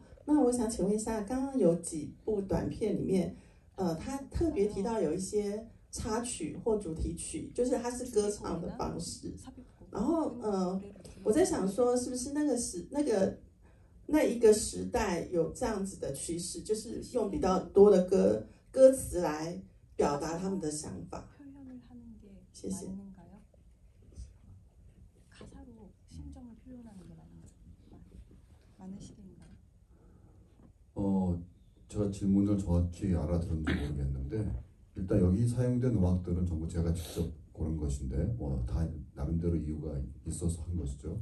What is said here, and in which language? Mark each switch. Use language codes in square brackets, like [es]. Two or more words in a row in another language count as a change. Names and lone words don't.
[zh] 那我想请问一下，刚刚有几部短片里面，他特别提到有一些插曲或主题曲，就是它是歌唱的方式。然后我在想说，是不是那一个时代有这样子的趋势，就是用比较多的歌词来表达他们的想法？谢谢。 [ko] 제가 질문을 정확히 알아들은지 모르겠는데 일단 여기 사용된 음악들은 전부 제가 직접 고른 것인데 뭐 다 나름대로 이유가 있어서 한 것이죠.